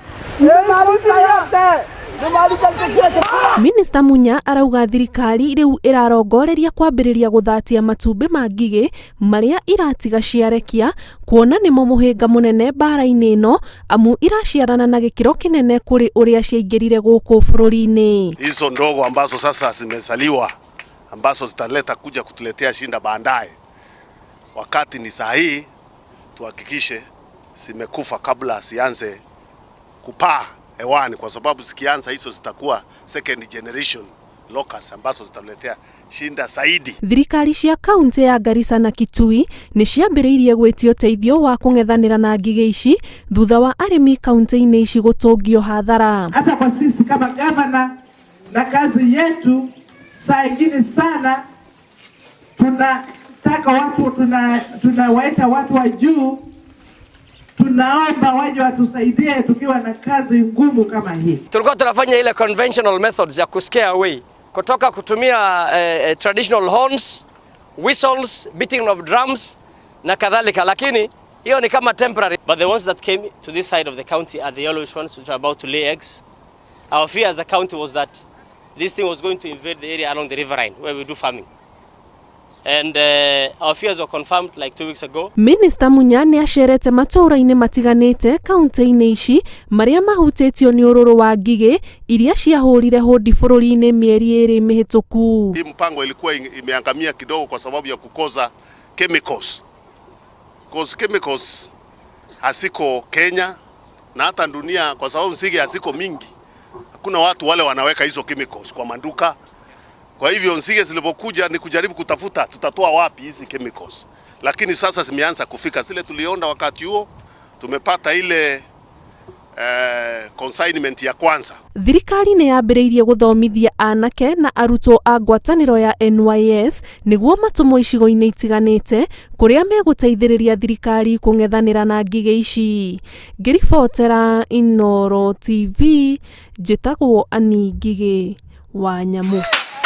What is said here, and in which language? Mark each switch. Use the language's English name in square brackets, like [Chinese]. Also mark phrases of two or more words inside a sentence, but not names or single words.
[Kikuyu] Minista Munya arauga thirikari rĩu ĩrarongoreria kwambĩrĩria gũthatia matumbĩ ma ngigi marĩa iratiga ciarekia, kuona nĩmo mũhĩnga mũnene mbara-inĩ ĩno amu iraciarana na gĩkĩro kĩnene kũrĩ ũrĩa ciaingĩrire gũkũ bũrũri-inĩ. [Swahili] Hizo ndogo ambazo sasa zimezaliwa ambazo zitaleta kuja kutuletea shinda baadaye, wakati ni sahihi tuhakikishe zimekufa kabla sianze kupaa hewani, kwa sababu zikianza hizo zitakuwa [English] second generation locusts [Swahili] ambazo zitaletea shinda zaidi. [Kikuyu] Thirikari cia kaunti ya Garissa na Kitui ni ciambĩrĩirie gwĩtio teithio wa kũng'ethanĩra na ngigi ici thutha wa arimi kaunti-inĩ ici gũtũngio hathara. [Swahili] Hata kwa sisi kama gavana na kazi yetu saa ingine sana tunataka watu tunawaita watu wa juu, tunaomba waje watusaidie tukiwa na kazi ngumu kama hii. Tulikuwa tunafanya ile [English] conventional methods [Swahili] ya [English] scare away, [Swahili] kutoka kutumia [English] traditional horns, whistles, beating of drums [Swahili] na kadhalika, lakini hiyo ni kama temporary. [English] But the ones that came to this side of the county are the yellowish ones which are about to lay eggs. Our fear as a county was that this thing was going to invade the area along the riverine where we do farming. And our fears were confirmed like 2 weeks ago. [Kikuyu] Minista Munya ni acerete matuura-ini matiganite kaunti-ini ici maria mahutĩtio nĩ ũrũrũ wa ngigi iria ciahũrire hũndi bũrũri-inĩ mieri 2 mĩhĩtũku. [Swahili] Hii mpango ilikuwa imeangamia kidogo kwa sababu ya kukosa chemicals. [English] Because chemicals [Swahili] hasiko Kenya na hata dunia, kwa sababu nzige hasiko mingi. Hakuna watu wale wanaweka hizo chemicals kwa manduka. Kwa hivyo nzige zilipokuja ni kujaribu kutafuta tutatoa wapi hizi chemicals. Lakini sasa zimeanza kufika. Zile tulionda wakati huo tumepata ile consignment ya kwanza. [Kikuyu] Thirikari nĩ yambĩrĩirie gũthomithia anake na arutwo a ngwatanĩro ya NYS niguo matũmwo icigo-inĩ itiganĩte kũrĩa megũteithĩrĩria thirikari kũng'ethanĩra na ngigi ici. Ngĩribotera Inooro TV, njĩtagwo Ani Ngigi wa Nyamu.